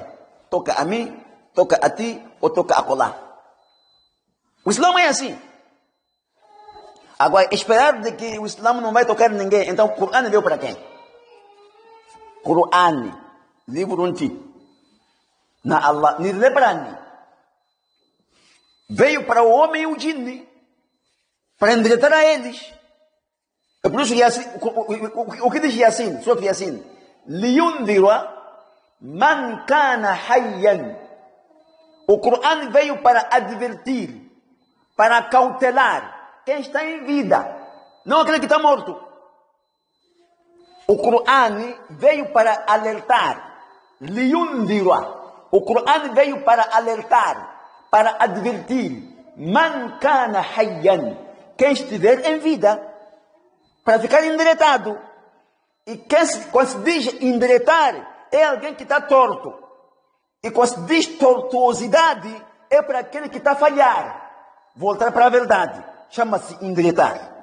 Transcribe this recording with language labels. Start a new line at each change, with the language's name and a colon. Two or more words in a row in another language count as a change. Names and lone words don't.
Portuguese: Toca a mim, toca a ti, ou toca a colar. O Islã é assim. Agora, esperar de que o Islã não vai tocar ninguém. Então, o Qur'an veio para quem? Qur'an, livro antigo. Na Allah, ni lebrani. Veio para o homem e o jinni. Para endireitar a eles. É por isso que Yasin, o que diz Yasin? Sura Yasin.
Arabic: لينذر من كان حيا.
Portuguese: O Qur'an veio para advertir, para cautelar quem está em vida, não aquele que está morto. O Qur'an veio para alertar, liyundira. O Qur'an veio para alertar, para advertir,
Arabic: من كان حيا,
Portuguese: quem estiver em vida, para ficar endireitado. E quando se diz endireitar, é alguém que está torto. E quando se diz tortuosidade, é para aquele que está a falhar, voltar para a verdade. Chama-se endireitar.